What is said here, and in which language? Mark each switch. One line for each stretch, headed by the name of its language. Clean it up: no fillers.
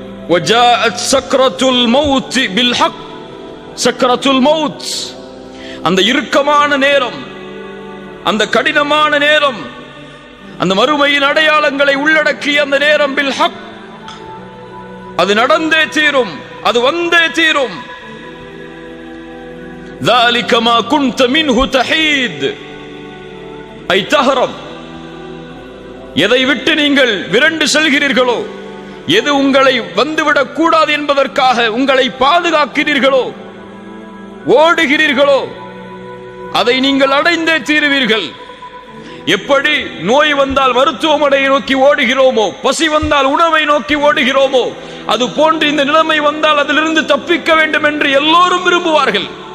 Arabic: வஜாஅத் சக்ரத்துல் மௌத் பில் ஹக்.
Tamil: சக்ரத்துல் மௌத், அந்த இறுக்கமான நேரம், அந்த கடினமான நேரம், அந்த மறுமையின் அடையாளங்களை உள்ளடக்கிய அந்த நேரம், பில் ஹக், அது நடந்தே தீரும், அது வந்தே தீரும்.
Arabic: ذلك ما كنت منه تحيد ஐ தஹரம்.
Tamil: எதை விட்டு நீங்கள் விரண்டு செல்கிறீர்களோ, எது உங்களை வந்துவிடக் கூடாது என்பதற்காக உங்களை பாதுகாக்கிறீர்களோ, ஓடுகிறீர்களோ, அதை நீங்கள் அடைந்தே தீருவீர்கள். எப்படி நோய் வந்தால் மருத்துவமனையை நோக்கி ஓடுகிறோமோ, பசி வந்தால் உணவை நோக்கி ஓடுகிறோமோ, அது போன்று இந்த நிலைமை வந்தால் அதிலிருந்து தப்பிக்க வேண்டும் என்று எல்லோரும் விரும்புவார்கள்.